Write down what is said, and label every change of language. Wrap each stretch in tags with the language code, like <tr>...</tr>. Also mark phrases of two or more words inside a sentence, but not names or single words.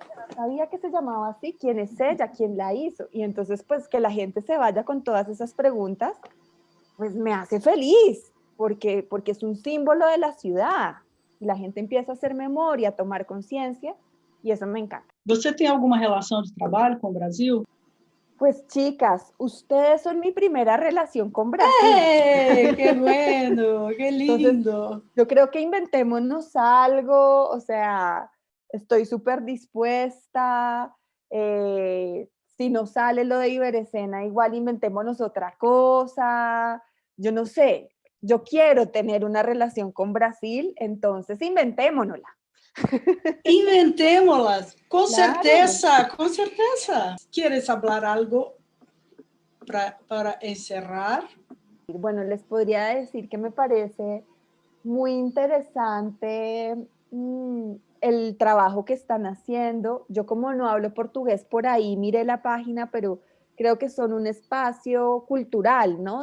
<es>yo no sabía que se llamaba así, quién es ella, quién la hizo. Y entonces, pues que la gente se vaya con todas esas preguntas, pues me hace feliz, porque es un símbolo de la ciudad. Y la gente empieza a hacer memoria, a tomar conciencia, y eso me encanta.</es> <pt>você tem alguma relação de trabalho com o Brasil?</pt> <es>Pues chicas, ustedes son mi primera relación con Brasil. ¡Qué bueno! ¡Qué Entonces, lindo! yo creo que inventémonos algo, o sea, estoy súper dispuesta. Si no sale lo de Iberescena, igual inventémonos otra cosa. Yo no sé, yo quiero tener una relación con Brasil, entonces inventémonosla.</es> <pt>Inventemos-las, com</pt> <es>Claro.</es> <pt>certeza, com certeza. ¿Quieres falar algo para encerrar?</pt> <es>Bueno, les podría decir que me parece muy interesante el trabajo que están haciendo. Yo como no hablo portugués por ahí, miré la página, pero creo que son un espacio cultural, ¿no?</es>